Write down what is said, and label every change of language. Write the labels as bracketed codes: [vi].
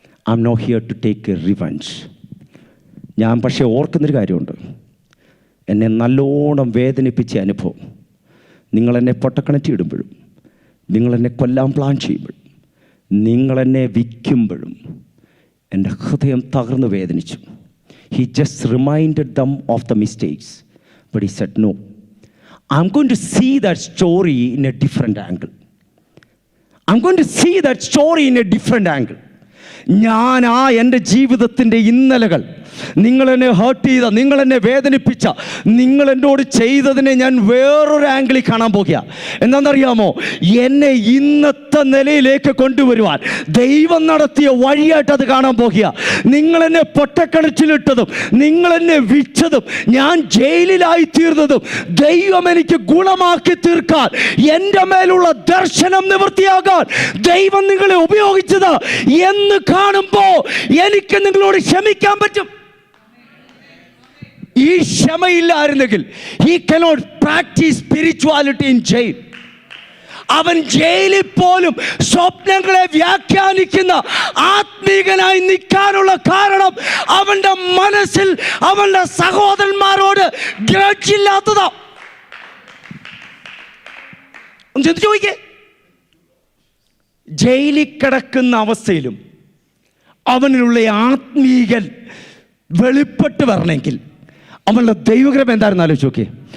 [en] I'm not here to take a revenge. [ml] ഞാൻ പക്ഷേ ഓർക്കുന്നൊരു കാര്യമുണ്ട്, എന്നെ നല്ലോണം വേദനിപ്പിച്ച അനുഭവം. നിങ്ങളെന്നെ പൊട്ടക്കിണറ്റി ഇടുമ്പോഴും, നിങ്ങളെന്നെ കൊല്ലാൻ പ്ലാൻ ചെയ്യുമ്പോഴും, നിങ്ങളെന്നെ വിൽക്കുമ്പോഴും എൻ്റെ ഹൃദയം തകർന്ന് വേദനിച്ചു. [en] He just reminded them of the mistakes. But he said, no, I'm going to see that story in a different angle. I'm going to see that story in a different angle. [ml] ഞാൻ എൻ്റെ ജീവിതത്തിൻ്റെ ഇന്നലകൾ നിങ്ങൾ എന്നെ heart ചെയ്ത, നിങ്ങൾ എന്നെ വേദനിപ്പിച്ച, നിങ്ങൾ എന്നോട് ചെയ്തതിനെ ഞാൻ വേറൊരു ആംഗിളിൽ കാണാൻ പോകുക. എന്താണെന്നറിയാമോ? എന്നെ ഇന്നത്തെ നിലയിലേക്ക് കൊണ്ടുവരുവാൻ ദൈവം നടത്തിയ വഴിയായിട്ട് അത് കാണാൻ പോകുക. നിങ്ങൾ എന്നെ പൊട്ടക്കണച്ചിലിട്ടതും, നിങ്ങൾ എന്നെ വിറ്റതും, ഞാൻ ജയിലിലായി തീർന്നതും ദൈവം എനിക്ക് ഗുണമാക്കി തീർക്കാൻ, എൻ്റെ മേലുള്ള ദർശനം നിവൃത്തിയാകാൻ ദൈവം നിങ്ങളെ ഉപയോഗിച്ചത് എന്ന് കാണുമ്പോൾ എനിക്ക് നിങ്ങളോട് ക്ഷമിക്കാൻ പറ്റും. ഈ ക്ഷമയില്ലായിരുന്നെങ്കിൽ [en] he cannot practice spirituality in jail. [ml] അവൻ ജയിലിൽ പോലും സ്വപ്നങ്ങളെ വ്യാഖ്യാനിക്കുന്ന ആത്മീകനായി നിൽക്കാനുള്ള കാരണം അവന്റെ മനസ്സിൽ അവന്റെ സഹോദരന്മാരോട് ഗ്രഡ്ജില്ലാത്തതാ. ഒന്ന് ചിന്തിച്ചു നോക്കിക്കേ. ജയിലിൽ കിടക്കുന്ന അവസ്ഥയിലും അവനിലുള്ള ആത്മീകൻ വെളിപ്പെട്ട് വരണമെങ്കിൽ അവളുടെ ദൈവകൃപ എന്തായിരുന്നു ആലോചിച്ച് നോക്കിയേ.